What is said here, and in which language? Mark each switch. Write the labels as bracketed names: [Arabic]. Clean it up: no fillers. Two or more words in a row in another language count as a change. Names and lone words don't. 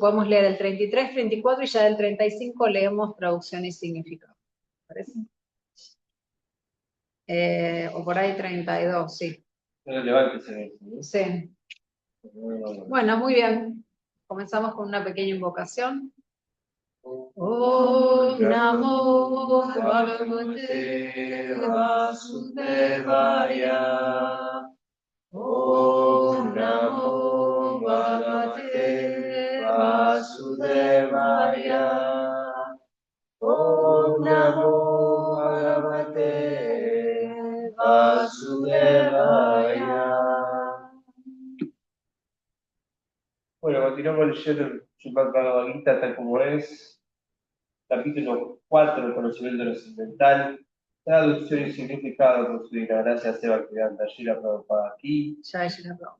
[Spanish] Podemos leer el 33, 34 y ya del 35 leemos traducción y significado. ¿Parece? O por ahí 32, sí. Es relevante ese verso, ¿no? Sí. Bueno, muy bien. Comenzamos con una pequeña invocación. [Sanskrit] Om Namo Bhagavate Vasudevaya. Om Namo Bhagavate Vasudevaya. Om Namo Bhagavate Vasudevaya. [Spanish] Bueno, continuamos leyendo el Srimad Bhagavad Gita tal como es, capítulo 4, el conocimiento trascendental, traducción y significado por su divina gracia Bhaktivedanta Srila Prabhupada aquí. [Sanskrit] Jai Shri Prabhupada.